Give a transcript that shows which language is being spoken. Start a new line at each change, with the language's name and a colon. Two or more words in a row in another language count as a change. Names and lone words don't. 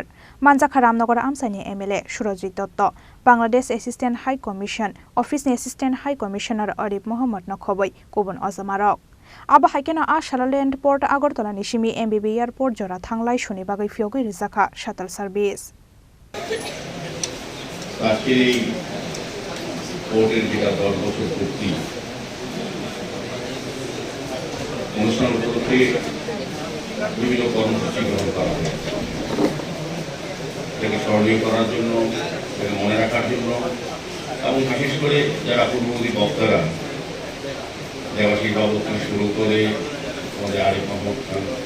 Kok Borok: Manjaka Ramnagar Amsani MLA Surajit Dotto. Bangladesh Assistant High Commission Office Assistant High Commissioner Arif Mohammed Nakhobai Kubun Azamarok. Aba haikena Ashalo Landport Agartala Simi MBB Airport Jora Thang Laisu bagwi Phiyogwi Rwjakha
English: Shuttle Service.
Bangla: কোর্টের যেটা 10 বছর পূর্তি অনুষ্ঠান উপলক্ষে বিভিন্ন কর্মসূচি গ্রহণ করা হয় এটাকে স্মরণীয় করার জন্য এটাকে মনে রাখার জন্য এবং বিশেষ করে যারা পূর্ববর্তী বক্তারা দেবাশিস বাবু থেকে শুরু করে আমাদের আরিফ মোহাম্মদ খান